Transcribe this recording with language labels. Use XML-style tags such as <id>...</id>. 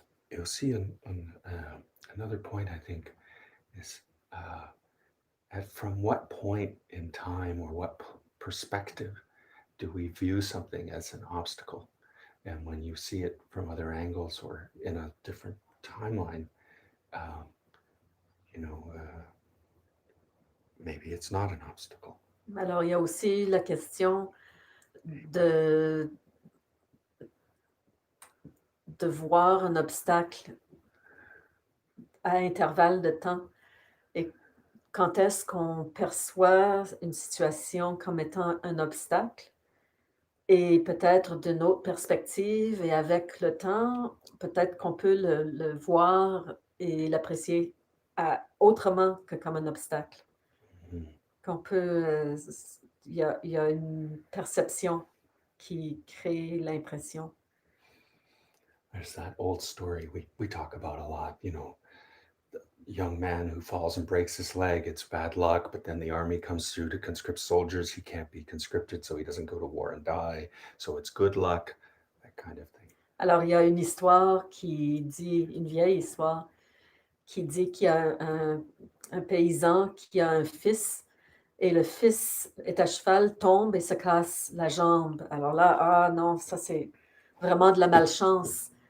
<fr>Et aussi,</fr> <en>another point, I think, is from what point in time or what perspective do we view something as an obstacle? And when you see it from other angles or in a different timeline, um, maybe it's not an obstacle.</en> <fr>Alors, il y a aussi la question de voir un obstacle à intervalles de temps. Et quand est-ce qu'on perçoit une situation comme étant un obstacle? Et peut-être d'une autre perspective, et avec le temps, peut-être qu'on peut le voir et l'apprécier autrement que comme un obstacle. Qu'on peut, il y a une perception qui crée l'impression.</fr> <en>There's that old story we talk about a lot, the young man who falls and breaks his leg, it's bad luck, but then the army comes through to conscript soldiers. He can't be conscripted, so he doesn't go to war and die. So it's good luck, that kind of thing.</en> <fr>Alors, il y a une histoire qui dit, une vieille histoire, qui dit qu'il y a un paysan qui a un fils, et le fils est à cheval, tombe et se casse la jambe. Alors là, ah non, ça c'est vraiment de la malchance.</fr>